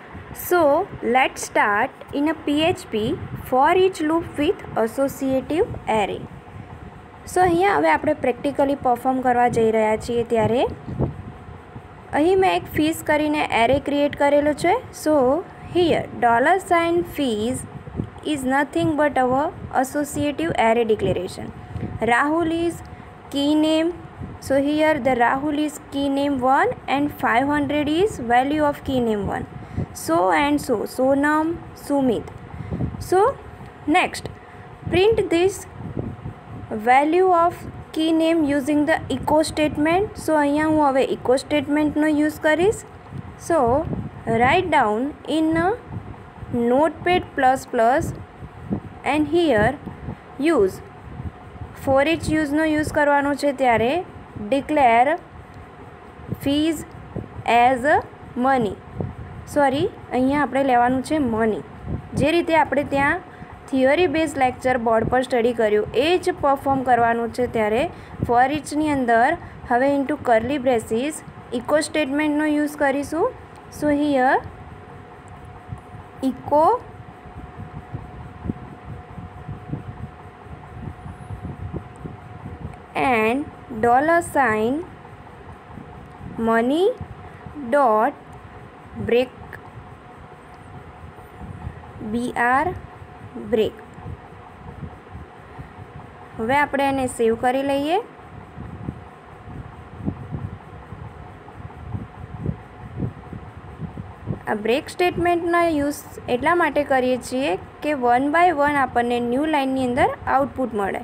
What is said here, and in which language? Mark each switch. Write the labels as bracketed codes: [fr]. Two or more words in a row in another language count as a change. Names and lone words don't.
[en] So let's start in a PHP for each loop with associative array. [gu] So અહીંયા હવે આપણે પ્રેક્ટિકલી પરફોર્મ કરવા જઈ રહ્યા છીએ ત્યારે અહીં મેં એક ફીસ કરીને [en] array create [gu] કરેલો છે. [en] so here $fees is nothing but our associative array declaration. Rahul is key name. So here the Rahul is key name 1 and 500 is value of key name 1. So and so, Sonam, Sumit. So next print this value of key name using the echo statement. So [gu] અહીંયા હું હવે [en] echo statement [gu] નો use કરીશ. [en] So write down in Notepad++ and here use for each use [gu] નો use કરવાનો છે ત્યારે [en] declare fees as money. [gu] સોરી અહીંયા આપણે લેવાનું છે મની. જે રીતે આપણે ત્યાં [en] theory base lecture [gu] બોર્ડ પર સ્ટડી કર્યું એ જ પરફોર્મ કરવાનું છે ત્યારે ફોર ઇચની અંદર હવે [en] into curly braces echo statement [gu] યુઝ કરીશું. [en] so here echo and $sign money dot break break. [gu] હવે આપણે એને સેવ કરી લઈએ. આ બ્રેક સ્ટેટમેન્ટના યુઝ એટલા માટે કરીએ છીએ કે [en] 1 by 1 [gu] આપણને [en] new line [gu] અંદર આઉટપુટ મળે.